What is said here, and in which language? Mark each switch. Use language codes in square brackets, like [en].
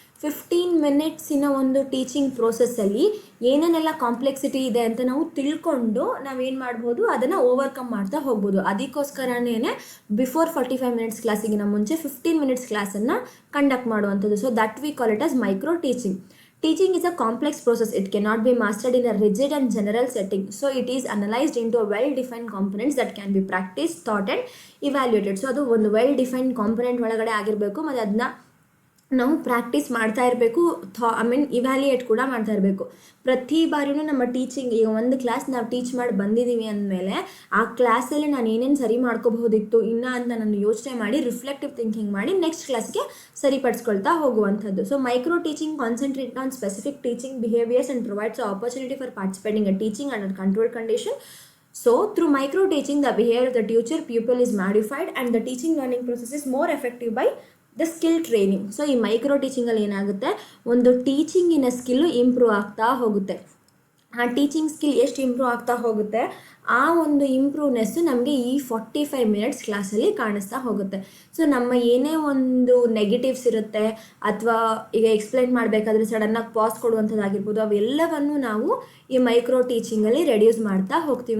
[kn] 15 ಮಿನಿಟ್ಸಿನ ಒಂದು ಟೀಚಿಂಗ್ ಪ್ರೋಸೆಸ್ಸಲ್ಲಿ ಏನೇನೆಲ್ಲ ಕಾಂಪ್ಲೆಕ್ಸಿಟಿ ಇದೆ ಅಂತ ನಾವು ತಿಳ್ಕೊಂಡು ನಾವೇನು ಮಾಡ್ಬೋದು, ಅದನ್ನು ಓವರ್ಕಮ್ ಮಾಡ್ತಾ ಹೋಗ್ಬೋದು. ಅದಕ್ಕೋಸ್ಕರನೇ ಬಿಫೋರ್ 45 ಮಿನಿಟ್ಸ್ ಕ್ಲಾಸಿಗಿನ ಮುಂಚೆ 15 ಮಿನಿಟ್ಸ್ ಕ್ಲಾಸನ್ನು ಕಂಡಕ್ಟ್ ಮಾಡುವಂಥದ್ದು. [en] So that we call it as micro teaching. Teaching is a complex process. It cannot be mastered in a rigid and general setting. So it is analyzed into a well-defined components that can be practiced, taught and evaluated. [kn] So ಅದು ಒಂದು well-defined component ಒಳಗಡೆ ಆಗಿರಬೇಕು ಮತ್ತು ಅದನ್ನ ನಾವು practice ಮಾಡ್ತಾ ಇರಬೇಕು, evaluate ಕೂಡ ಮಾಡ್ತಾ ಇರಬೇಕು. ಪ್ರತಿ ಬಾರಿಯೂ ನಮ್ಮ ಟೀಚಿಂಗ್, ಈಗ ಒಂದು ಕ್ಲಾಸ್ ನಾವು ಟೀಚ್ ಮಾಡಿ ಬಂದಿದ್ದೀವಿ ಅಂದಮೇಲೆ ಆ ಕ್ಲಾಸಲ್ಲಿ ನಾನು ಏನೇನು ಸರಿ ಮಾಡ್ಕೋಬಹುದಿತ್ತು ಇನ್ನು ಅಂತ ನಾನು ಯೋಚನೆ ಮಾಡಿ ರಿಫ್ಲೆಕ್ಟಿವ್ ಥಿಂಕಿಂಗ್ ಮಾಡಿ ನೆಕ್ಸ್ಟ್ ಕ್ಲಾಸ್ಗೆ ಸರಿಪಡಿಸ್ಕೊಳ್ತಾ ಹೋಗುವಂಥದ್ದು. [en] So micro teaching concentrate on specific teaching behaviours and provides opportunity for participating a teaching under controlled condition. So through micro teaching the behavior of the teacher pupil is modified and the teaching learning process is more effective by the skill training. [kn] So ಈ micro ಟೀಚಿಂಗಲ್ಲಿ ಏನಾಗುತ್ತೆ, ಒಂದು ಟೀಚಿಂಗಿನ skill improve ಆಗ್ತಾ ಹೋಗುತ್ತೆ. ಆ teaching skill ಎಷ್ಟು improve ಆಗ್ತಾ ಹೋಗುತ್ತೆ, ಆ ಒಂದು ಇಂಪ್ರೂವ್ನೆಸ್ಸು ನಮಗೆ ಈ 45 ಮಿನಿಟ್ಸ್ ಕ್ಲಾಸಲ್ಲಿ ಕಾಣಿಸ್ತಾ ಹೋಗುತ್ತೆ. ಸೊ ನಮ್ಮ ಏನೇ ಒಂದು ನೆಗೆಟಿವ್ಸ್ ಇರುತ್ತೆ ಅಥವಾ ಈಗ ಎಕ್ಸ್ಪ್ಲೈನ್ ಮಾಡಬೇಕಾದ್ರೆ ಸಡನ್ನಾಗಿ ಪಾಸ್ ಕೊಡುವಂಥದ್ದಾಗಿರ್ಬೋದು, ಅವೆಲ್ಲವನ್ನು ನಾವು ಈ ಮೈಕ್ರೋ ಟೀಚಿಂಗಲ್ಲಿ ರೆಡ್ಯೂಸ್ ಮಾಡ್ತಾ ಹೋಗ್ತೀವಿ.